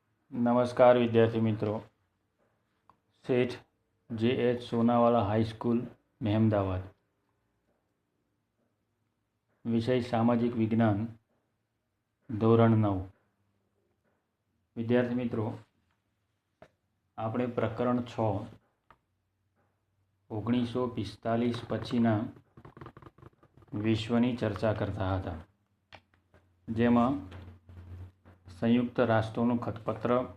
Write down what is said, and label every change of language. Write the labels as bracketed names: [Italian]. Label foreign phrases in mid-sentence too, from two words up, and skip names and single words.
[Hindi] नमस्कार विद्यार्थी मित्रों। सेठ जे.एच. सोनावाला हाई स्कूल महेमदावाद। विषय सामाजिक विज्ञान धोरण 9। विद्यार्थी मित्रों, [Gujarati] આપણે પ્રકરણ 6 1945 પછીના વિશ્વની ચર્ચા કરતા હતા, જેમાં સંયુક્ત રાષ્ટ્રોનું ખતપત્ર,